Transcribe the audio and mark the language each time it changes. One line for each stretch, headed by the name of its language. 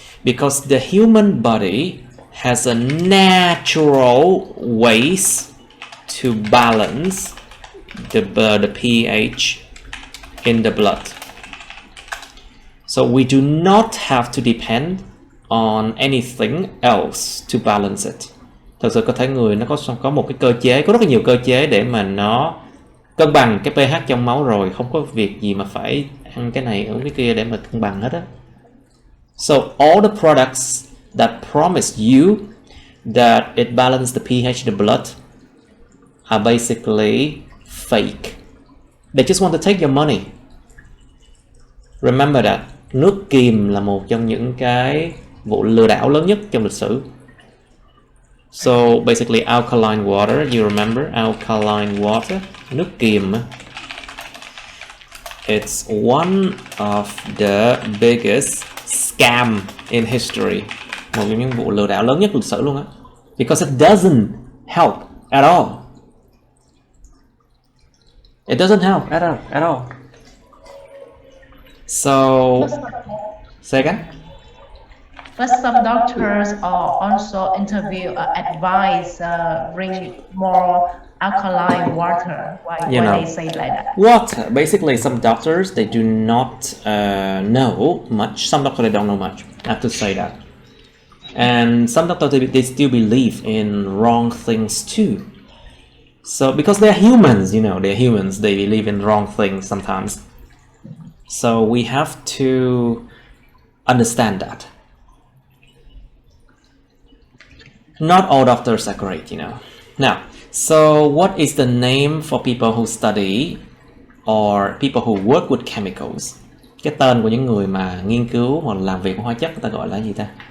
English: Because the human body has a natural ways to balance the pH in the blood. So we do not have to depend on anything else to balance it.
Vietnamese: Thật sự có thể người nó có một cái cơ chế, có rất là nhiều cơ chế để mà nó cân bằng cái pH trong máu rồi, không có việc gì mà phải ăn cái này uống cái kia để mà cân bằng hết á.
English: So all the products that promise you that it balances the pH in the blood are basically fake. They just want to take your money. Remember that.
Vietnamese: Nước kiềm là một trong những cái vụ lừa đảo lớn nhất trong lịch sử.
English: So basically alkaline water, you remember alkaline water,
Vietnamese: nước kiềm.
English: It's one of the biggest scam in history.
Vietnamese: Một trong những vụ lừa đảo lớn nhất lịch sử luôn á.
English: Because it doesn't help at all. It doesn't help at all. So, say again? But some doctors also advise bring more alkaline water. Why they say like that? Water. Basically, some doctors, they do not know much. Some doctors, they don't know much. I have to say that. And some doctors, they still believe in wrong things too. So, because they're humans, they're humans. They believe in wrong things sometimes. So, we have to understand that. Not all doctors are great, Now, so what is the name for people who study or people who work with chemicals?
Vietnamese: Cái tên của những người mà nghiên cứu hoặc làm việc với hóa chất, người ta gọi là gì ta?